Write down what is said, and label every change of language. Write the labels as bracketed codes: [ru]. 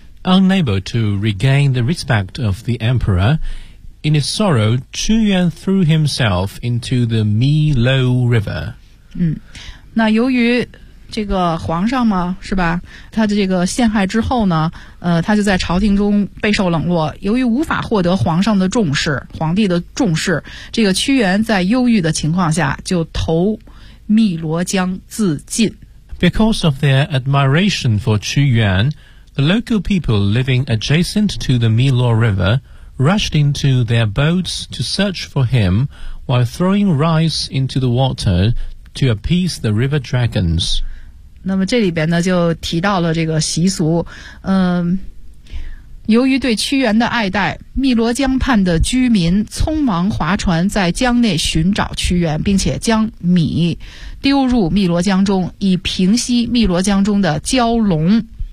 [en] Unable to regain the respect of the emperor, in his sorrow, Qu Yuan threw himself into the Milo River。 [zh] 那由于这个皇上嘛，是吧，他的这个陷害之后呢，他就在朝廷中备受冷落，由于无法获得皇上的重视，皇帝的重视，这个屈原在忧郁的情况下就投汨罗江自尽。 [en] Because of their admiration for Qu Yuan, the local people living adjacent to the Milo River rushed into their boats to search for him while throwing rice into the water to appease the river dragons。 [zh] 那么这里边呢就提到了这个习俗，由于对屈原的爱戴，汨罗江畔的居民匆忙划船在江内寻找屈原，并且将米丢入汨罗江中以平息汨罗江中的蛟龙。